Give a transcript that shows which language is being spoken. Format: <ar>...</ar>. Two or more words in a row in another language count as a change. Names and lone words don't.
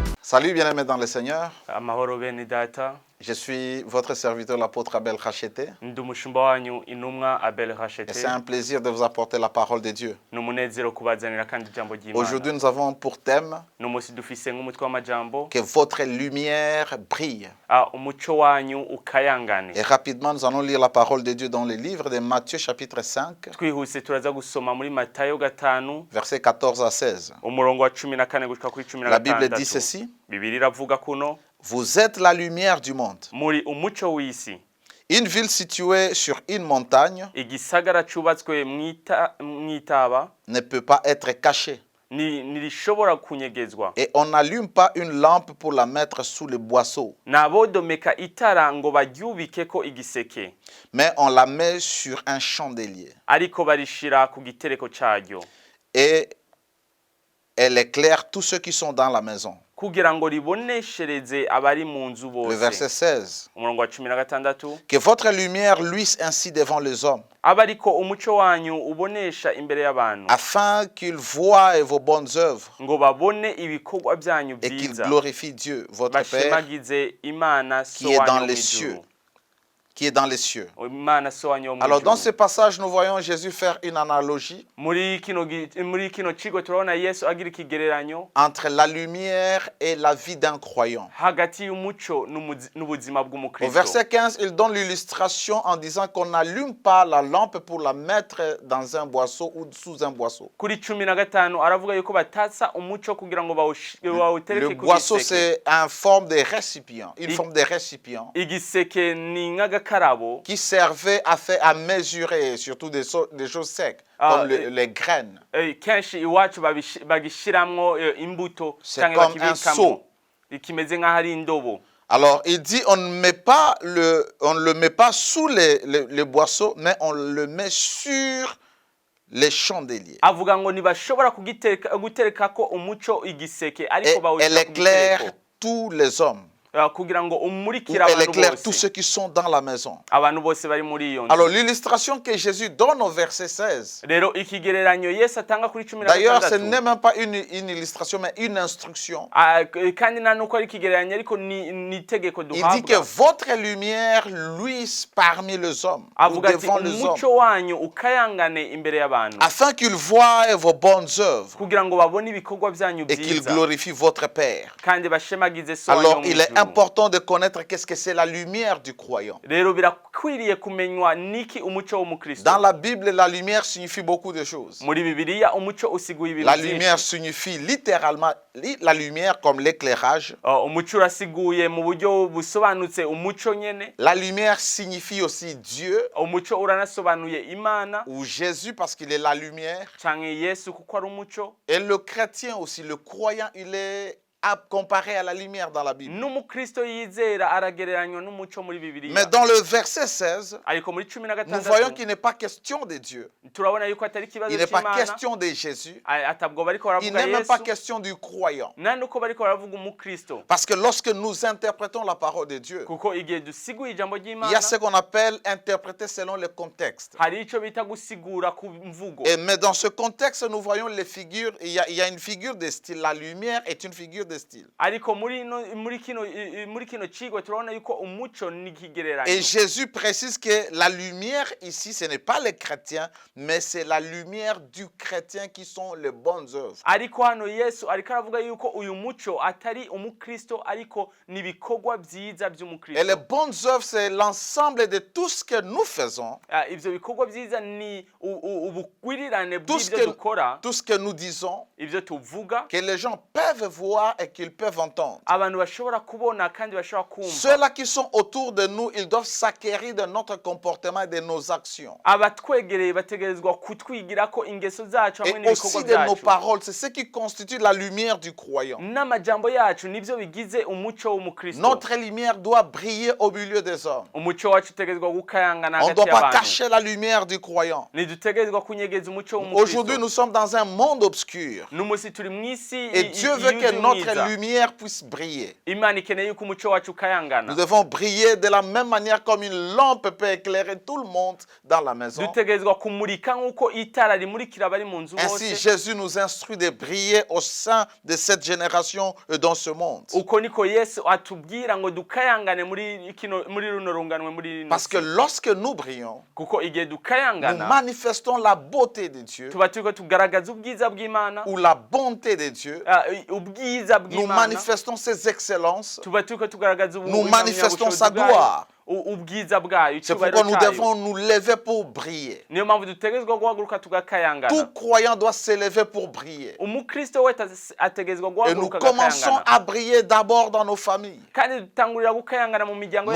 <fr>Salut bien-aimés dans le Seigneur.</fr> <rn>Amahoro bene data.</rn> <fr>Je suis votre serviteur l'apôtre Abel Rachete.</fr> <rn>Ndi umushumba wanyu intumwa Abel</rn> <fr>Et Rachete. c'est un plaisir de vous apporter la parole de Dieu.</fr> <rn>Numunezero kubazanira kandi ijambo ry'Imana.</rn> <fr>Aujourd'hui, nous avons pour thème</fr> <rn>Numusi dufise nk'umutwe w'amajambo.</rn> <fr>que votre lumière brille.</fr> <rn>Umuco wanyu ukayangane.</rn> <fr>Et rapidement, nous allons lire la parole de Dieu dans le livre de Matthieu chapitre 5,</fr> <rn>Twihuse turaza gusoma muri Matayo 5</rn> <fr>versets 14 à 16.</fr> <rn>umurongo wa 14 gushika kuri 16.</rn> <fr>La Bible dit ceci:</fr> <rn>Bibiliya iravuga kuno</rn> <fr>Vous êtes la lumière du monde.</fr> <rn>muri umuco w'isi.</rn> <fr>Une ville située sur une montagne</fr> <rn>Igisagara cubatswe mwitaba</rn> <fr>ne peut pas être cachée.</fr> <rn>nirishobora kunyegezwa.</rn> <fr>Et on n'allume pas une lampe pour la mettre sous le boisseau,</fr> <rn>Nabodomeka itara ngo baryubikeko igiseke,</rn> <fr>mais on la met sur un chandelier.</fr> <rn>ariko barishira ku gitereko caryo,</rn> <fr>Et elle éclaire tous ceux qui sont dans la maison.</fr> <rn>kugira ngo riboneshereze abari mu nzu</rn> <fr>Le verset</fr> <rn>bose.</rn> <fr>16.</fr> <rn>Umurongo wa 16.</rn> <fr>Que votre lumière luise ainsi devant les hommes,</fr> <rn>Abariko umuco wanyu ubonesha imbere y'abantu,</rn> <fr>afin qu'ils voient vos bonnes œuvres</fr> <rn>ngo babone ibikorwa byanyu</rn> <fr>et qu'ils</fr> <rn>byiza,</rn> <fr>glorifient Dieu, votre Père,</fr> <rn>bashemagize Imana so</rn> <fr>qui est dans</fr> <rn>wanyu</rn> <fr>les</fr> <rn>mu</rn> <fr>cieux.</fr> <rn>ijuru.</rn> <fr>Qui est dans les cieux.</fr> <rn>Imana so wanyu mu</rn> <fr>Alors dans ce</fr> <rn>ijuru.</rn> <fr>passage, nous voyons Jésus faire une analogie</fr> <rn>Muri kino cigo turabona Yesu agira ikigereranyo</rn> <fr>entre la lumière et la vie d'un croyant.</fr> <rn>hagati y'umuco n'ubuzima</rn> <fr>Au</fr> <rn>bw'umukristo.</rn> <fr>verset 15, il donne l'illustration en disant qu'on n'allume pas la lampe pour la mettre dans un boisseau ou sous un boisseau.</fr> <rn>Kuri 15 aravuga yuko batatsa umuco kugira ngo</rn> <fr>Le</fr> <rn>bawutereke ku</rn> <fr>boisseau,</fr> <rn>giseke.</rn> <fr>c'est une forme de récipient,</fr> <rn>Igiseke ni nk'agakarabo</rn> <fr>qui servait à mesurer surtout des choses secs, comme les graines.</fr> <rn>kenshi iwacu bagishiramwo imbuto</rn> <fr>C'est</fr> <rn>canke</rn> <fr>comme un</fr> <rn>bakibikamo.</rn> <fr>seau.</fr> <rn>Ikimeze nk'aho ari indobo.</rn> <fr>Alors, il dit, on ne le met pas sous les boisseaux, mais on le met sur les chandeliers.</fr> <rn>Avuga ngo ntibashobora guterekako umuco igiseke,</rn> <fr>Et</fr> <rn>ariko</rn> <fr>elle</fr> <rn>bawushyira ku</rn> <fr>éclaire</fr> <rn>gitereko.</rn> <fr>tous les hommes.</fr> <rn>Kugira ngo</rn> <fr>Ou</fr> <rn>umurikire</rn> <fr>elle</fr> <rn>abantu</rn> <fr>éclaire tous</fr> <rn>bose.</rn> <fr>ceux qui sont dans la maison.</fr> <rn>Abantu bose bari muri iyo nzu.</rn> <fr>Alors, l'illustration que Jésus donne au verset 16,</fr> <rn>Rero ikigereranyo Yesu atanga kuri</rn> <fr>d'ailleurs, ce</fr> <rn>16.</rn> <fr>n'est même pas une illustration, mais une instruction.</fr> <rn>Kandi nta nuko ari ikigereranyo, ariko ni itegeko</rn> <fr>Il dit que</fr> <rn>duhabwa.</rn> <fr>votre lumière luise parmi les hommes, ou</fr> <rn>Avuga ati</rn> <fr>devant les hommes,</fr> <rn>umuco wanyu ukayangane imbere y'abantu,</rn> <fr>afin qu'ils voient vos bonnes œuvres</fr> <rn>kugira ngo babone ibikorwa byanyu</rn> <fr>et qu'ils</fr> <rn>byiza</rn> <fr>glorifient votre Père.</fr> <rn>kandi bashemagize so wanyu</rn> <fr>Alors,</fr> <rn>wo mu</rn> <fr>il est</fr> <rn>ijuru.</rn> <fr>important de connaître qu'est-ce que c'est la lumière du croyant.</fr> <rn>Rero birakwiriye kumenywa niki umuco w'umukristo.</rn> <fr>Dans la Bible, la lumière signifie beaucoup de choses.</fr> <rn>Muri Bibiliya umuco usiguye ibintu</rn> <fr>La lumière</fr> <rn>byinshi.</rn> <fr>signifie littéralement la lumière comme l'éclairage.</fr> <rn>Umuco urasiguye mu buryo busobanutse umuco nyene.</rn> <fr>La lumière signifie aussi Dieu</fr> <rn>Umuco uranasobanuye Imana</rn> <fr>ou Jésus parce qu'il est la lumière.</fr> <rn>canke Yesu kuko ari umuco.</rn> <fr>Et le chrétien aussi, le croyant, il est comparé à la lumière dans la Bible.</fr> <rn>N'umukristo yizera aragereranywa n'umuco muri Bibiliya.</rn> <fr>Mais dans le verset 16,</fr> <rn>Ariko muri 16</rn> <fr>nous voyons qu'il n'est pas question de Dieu.</fr> <rn>turabona yuko atari ikibazo</rn> <fr>Il n'est pas</fr> <rn>cy'Imana.</rn> <fr>question de Jésus.</fr> <rn>Atabwo bariko</rn> <fr>Il</fr> <rn>baravuga</rn> <fr>n'est même pas</fr> <rn>Yesu.</rn> <fr>question du croyant.</fr> <rn>Nta nuko bariko baravuga umukristo.</rn> <fr>Parce que lorsque nous interprétons la parole de Dieu,</fr> <rn>Kuko igihe dusiguye ijambo</rn> <fr>il y</fr> <rn>ry'Imana,</rn> <fr>a ce qu'on appelle interpréter selon le contexte.</fr> <rn>hari ico bita gusigura ku mvugo.</rn> <fr>Mais dans ce contexte, nous voyons les figures. Il y a une figure de style. La lumière est une figure de style.</fr> <rn>Ariko muri kino cigo turabona yuko umuco ni</rn> <fr>Et</fr> <rn>ikigereranyo.</rn> <fr>Jésus précise que la lumière ici, ce n'est pas les chrétiens, mais c'est la lumière du chrétien qui sont les bonnes œuvres.</fr> <rn>Ariko hano Yesu ariko aravuga yuko uyu muco atari umukristo, ariko ni ibikorwa byiza</rn> <fr>Et les</fr> <rn>by'umukristo.</rn> <fr>bonnes œuvres, c'est l'ensemble de tout ce que nous faisons,</fr> <rn>Ivyo bikorwa byiza ni ubugwirirane</rn> <fr>tout ce</fr> <rn>bw'ibyo dukora,</rn> <fr>que nous disons,</fr> <rn>ivyo tuvuga,</rn> <fr>que les gens peuvent voir et qu'ils peuvent entendre.</fr> <rn>abantu bashobora kubona kandi bashobora kumva.</rn> <fr>Ceux-là qui sont autour de nous, ils doivent s'acquérir de notre comportement et de nos actions.</fr> <rn>Abatwegereye bategerezwa kutwigirako ingeso zacu hamwe</rn> <fr>Et</fr> <rn>n'ibikorwa</rn> <fr>aussi de nos</fr> <rn>byacu.</rn> <fr>paroles. C'est ce qui constitue la lumière du croyant.</fr> <rn>N'amajambo yacu nivyo bigize umuco w'umukristo.</rn> <fr>Notre lumière doit briller au milieu des hommes.</fr> <rn>Umuco wacu utegerezwa gukayangana</rn> <fr>On ne</fr> <rn>hagati</rn> <fr>doit pas</fr> <rn>y'abantu.</rn> <fr>cacher la lumière du croyant.</fr> <rn>Ntidutegerezwa kunyegeza umuco</rn> <fr>Aujourd'hui,</fr> <rn>w'umukristo.</rn> <fr>nous sommes dans un monde obscur.</fr> <rn>N'umusi turi mw'isi</rn> <fr>Et Dieu veut que notre notre lumière puisse briller.</fr> <rn>Imana ikeneye yuko umuco wacu ukayangana.</rn> <fr>Nous devons briller de la même manière comme une lampe peut éclairer tout le monde dans la maison.</fr> <rn>Dutegerezwa kumurika nkuko itara rimurikira abari mu nzu</rn> <fr>Ainsi,</fr> <rn>bose.</rn> <fr>Jésus nous instruit de briller au sein de cette génération et dans ce monde.</fr> <rn>Uko niko Yesu atubwira ngo dukayangane muri runo runganwe muri rino.</rn> <fr>Parce que lorsque nous brillons,</fr> <rn>Kuko igihe</rn> <fr>nous</fr> <rn>dukayangana</rn> <fr>manifestons la beauté de Dieu</fr> <rn>tuba turiko tugaragaza ubwiza bw'Imana,</rn> <fr>ou la bonté de Dieu.</fr> <rn>ubwiza</rn> <fr>Nous</fr> <rn>bw'Imana.</rn> <fr>manifestons ses excellences.</fr> <rn>Tuba turiko tugaragaza</rn> <fr>Nous manifestons sa gloire.</fr> <rn>ubwiza bwayo.</rn> <fr>C'est pourquoi nous devons nous lever pour briller.</fr> <rn>Niyo mpamvu dutegerezwa guhaguruka tugakayangana.</rn> <fr>Tout croyant doit se lever pour briller.</fr> <rn>Umukristo wese ategerezwa</rn> <fr>Et nous</fr> <rn>guhaguruka</rn> <fr>commençons</fr> <rn>agakayangana.</rn> <fr>à briller d'abord dans nos familles.</fr> <rn>Kandi dutangurira gukayangana mu miryango</rn>